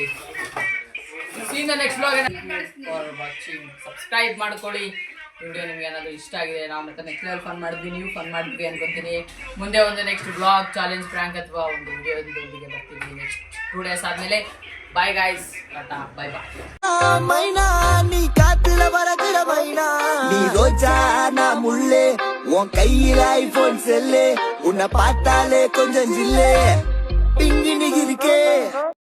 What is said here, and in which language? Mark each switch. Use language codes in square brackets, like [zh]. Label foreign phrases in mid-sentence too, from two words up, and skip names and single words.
[en] next blog for watching, [kn] ಸಬ್ಸ್ಕ್ರೈಬ್ ಮಾಡ್ಕೊಳ್ಳಿ. ವಿಡಿಯೋ ನಿಮ್ಗೆ ಏನಾದ್ರು ಇಷ್ಟ ಆಗಿದೆ, ನಾವು ಮತ್ತೆ [en] next level fun [kn] ಮಾಡಿದ್ವಿ, ನೀವು ಫನ್ ಮಾಡಿದ್ವಿ ಅನ್ಕೊಂತೀನಿ. ಮುಂದೆ ಒಂದು [en] next blog challenge prank [kn] ಅಥವಾ ಒಂದು ವಿಡಿಯೋದೊಂದಿಗೆ ಬರ್ತೀವಿ [en] next 2 days [kn] ಆದ್ಮೇಲೆ. [en] bye guys, tata, bye bye. [ta] மைனா நீ காத்துல வரதுல மைனா நீ ரோஜா நான் முள்ளே உன் கையில ஐபோன் செல்லு உன்னை பார்த்தாலே கொஞ்சம் ஜில்லே பிங்கி நிகிருக்கே